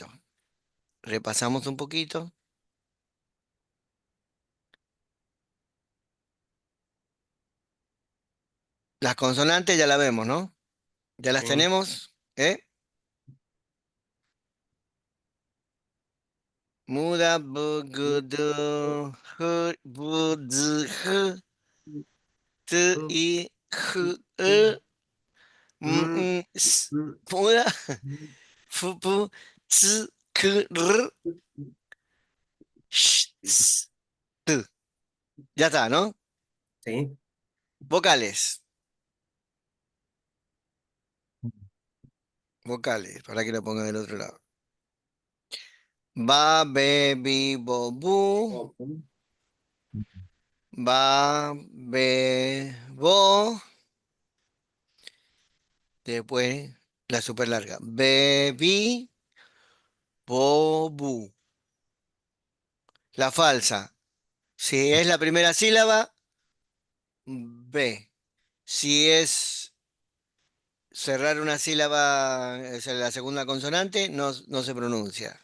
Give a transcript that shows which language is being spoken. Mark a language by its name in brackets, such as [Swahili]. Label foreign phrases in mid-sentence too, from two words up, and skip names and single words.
[Spanish] Repasamos un poquito. Las consonantes ya las vemos, ¿no? Ya las Sí. tenemos. ¿Eh? Muda, bu, gu, du, hu, bu, dzi, hu, t, i, hu, e, s. Muda, fu, pu, ts, k, r, sh, s, t. Ya está, ¿no? Sí. Vocales. Vocales, para que lo ponga del otro lado. Ba, be, bi, bo, bu. Ba, be, bo. Después la super larga. Bebi, bobu. La falsa. Si es la primera sílaba, B. Si es cerrar una sílaba, es la segunda consonante, no se pronuncia.